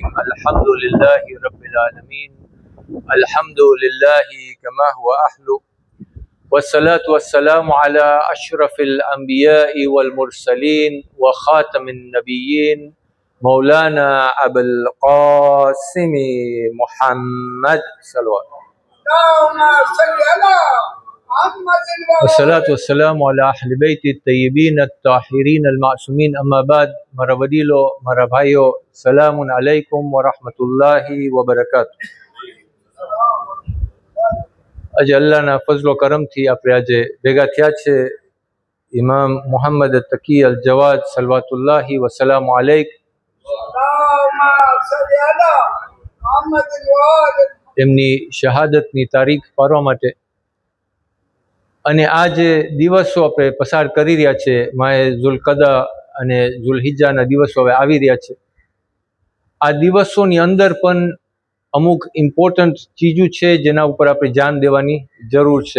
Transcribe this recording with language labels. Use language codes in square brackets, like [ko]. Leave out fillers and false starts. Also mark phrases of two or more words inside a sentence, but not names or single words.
[ar] الحمد لله رب العالمين، الحمد لله كما هو أهله، والصلاة والسلام على أشرف الأنبياء والمرسلين وخاتم النبيين مولانا أبو القاسم محمد صلوات. اللهم صل على محمد والصلاة والسلام على أهل بيت الطيبين الطاهرين المعصومين. أما بعد، [gu] મારા વડીલો, મારા ભાઈઓ, [ar] سلام علیکم ورحمۃ اللہ وبرکاتہ. [gu] આજે અલ્લાહના ફઝલો કરમથી આપણે આજે ભેગા થયા છે ઇમામ મુહમ્મદ તકી અલ જવાદ [ar] صلوات الله والسلام عليك اللهم صل على محمد وآل [gu] એમની શહાદતની તારીખ પાડવા માટે અને આ જે દિવસો આપણે પસાર કરી રહ્યા છે, માએ ઝુલકદા અને ઝુલહિજ્જાના દિવસો હવે આવી રહ્યા છે. આ દિવસોની અંદર પણ અમુક ઇમ્પોર્ટન્ટ ચીજો છે જેના ઉપર આપણે ધ્યાન દેવાની જરૂર છે.